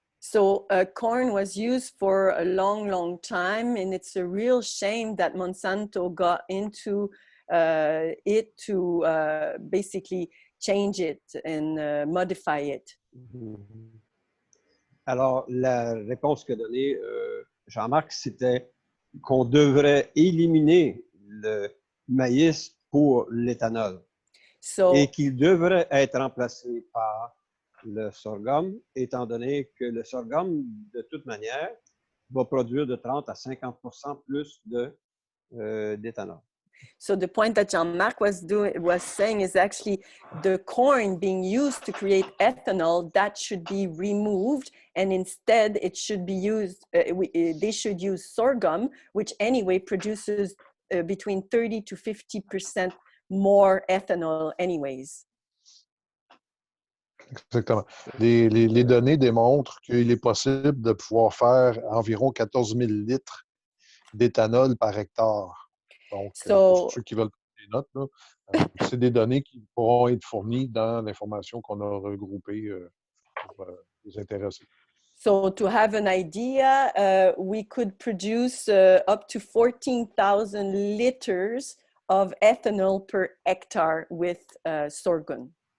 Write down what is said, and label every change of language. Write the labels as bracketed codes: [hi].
[en] So corn was used for a long, long time, and it's a real shame that Monsanto got into it to basically change it and modify it. [fr] Alors, la réponse que donnait Jean-Marc, c'était qu'on devrait éliminer le maïs pour l'éthanol et qu'il devrait être remplacé par le sorghum, étant donné que le sorghum, de toute manière, va produire de 30 à 50% plus d'éthanol. [en] So the point that Jean-Marc was saying is actually the corn being used to create ethanol, that should be removed, and instead it should be used, they should use sorghum, which anyway produces between 30 to 50% more ethanol anyways. [fr] Exactement. Les données démontrent qu'il est possible de pouvoir faire environ 14 000 litres d'éthanol par hectare. Donc, pour ceux qui veulent prendre des notes, c'est des données qui pourront être fournies dans l'information qu'on a regroupée pour les intéressés. [en] So to have an idea, we could produce up to 14,000 liters of ethanol per hectare with sorghum.